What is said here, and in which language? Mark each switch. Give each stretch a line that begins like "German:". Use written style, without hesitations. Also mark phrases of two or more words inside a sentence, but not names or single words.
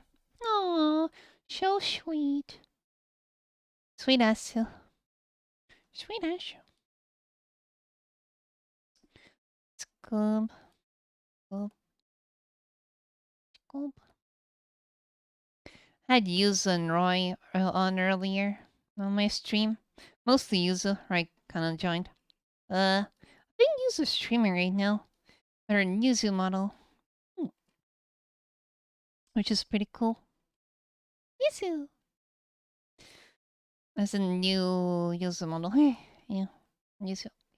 English: Oh, so sweet. Sweet ass. Sweet ass. Scoob. Scoob. Scoob. I had Yuzu and Roy on earlier on my stream. Mostly Yuzu, right? Kinda joined. I think Yuzu's streaming right now. Or Yuzu model. Which is pretty cool. Yuzu! That's a new Yuzu model. Yeah. Yuzu.